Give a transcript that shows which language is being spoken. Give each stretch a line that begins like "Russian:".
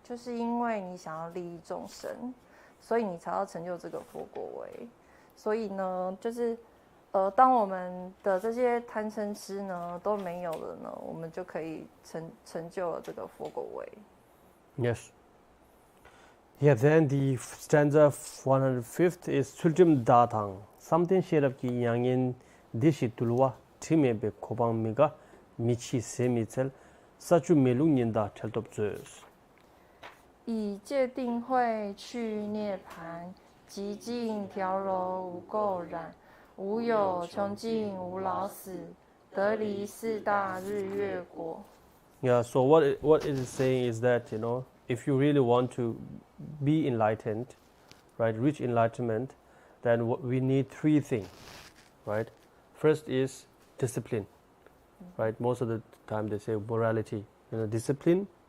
Chinese: 就是因为你想要利益众生，所以你才要成就这个佛果位。所以呢，就是当我们的这些贪嗔痴呢都没有了呢，我们就可以成就了这个佛果位。
English: Yes. Yeah, then the stanza 105th is 출좀 다당 삼ten 셰랍기 양인 디시툴와 팀에베 고방미가 미치 세미첼 사주 멜룽닌다 찰톱즈스
Chinese: 以戒定慧去涅槃，极尽调柔无垢染。无有穷尽无老死，得离四大日月国。
English: Yeah, so what it is saying is that, if you really want to be enlightened, right, reach enlightenment, then we need three things, right? First is discipline, right? Most of the time they say morality, discipline.